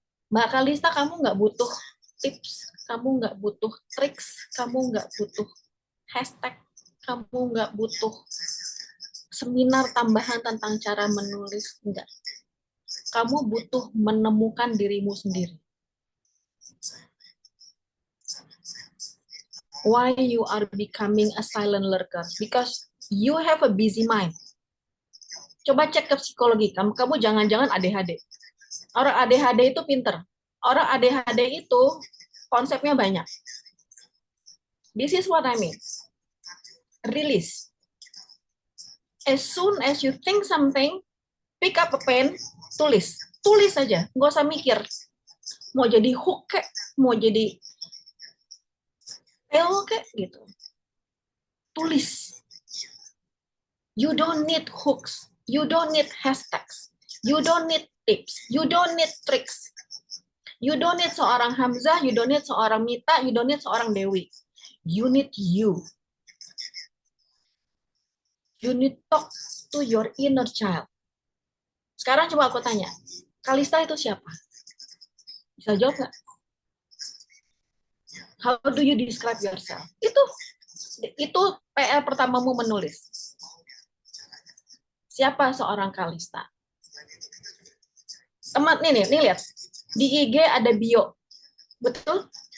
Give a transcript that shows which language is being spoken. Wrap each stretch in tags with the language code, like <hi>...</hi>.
<id>Mbak Kalista, kamu nggak butuh tips, kamu nggak butuh triks, kamu nggak butuh hashtag, kamu nggak butuh seminar tambahan tentang cara menulis, enggak. Kamu butuh menemukan dirimu sendiri.</id> <en>Why you are becoming a silent lurker? Because you have a busy mind.</en> <id>Coba cek ke psikologi, kamu jangan-jangan ADHD. Orang ADHD itu pinter. Orang ADHD itu konsepnya banyak.</id> <en>This is what I mean. Release. As soon as you think something, pick up a pen,</en> <id>tulis. Tulis saja, nggak usah mikir. Mau jadi hook kek, mau jadi tail kek, gitu. Tulis.</id> <en>You don't need hooks. You don't need hashtags. You don't need tips. You don't need tricks. You don't need seorang Hamzah, you don't need seorang Mita, you don't need seorang Dewi. You need you. You need talk to your inner child.</en> <id>Sekarang coba aku tanya, Kalista itu siapa? Bisa jawab nggak?</id> <en>How do you describe yourself?</en> <id>Itu PR pertamamu menulis. Siapa seorang Kalista? Teman, nih lihat. Di IG ada bio. Betul?</id>